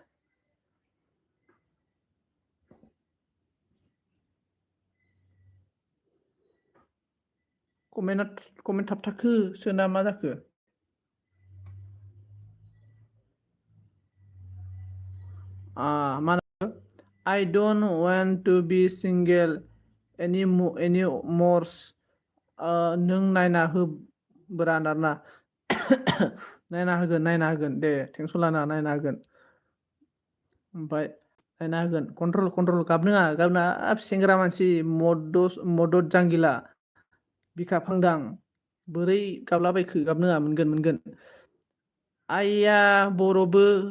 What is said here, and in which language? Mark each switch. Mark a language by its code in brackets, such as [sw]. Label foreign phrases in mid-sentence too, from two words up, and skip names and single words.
[brx] कमेन्ट थाबथाखो सोना मा जाखो मा [en] I don't want to be single anymore [brx] नों नायना होब्रा आरोना नायना होगोन दे टेनसन लाना नायना होगोन ओमफ्राय नायना होगोन कन्ट्रल गाबनाङा सेंग्रा मानसि मदद जांगिला बिखा फांदां बोरै गाबलाबायखो गाबनाङा मोनगोन आइया बर'बो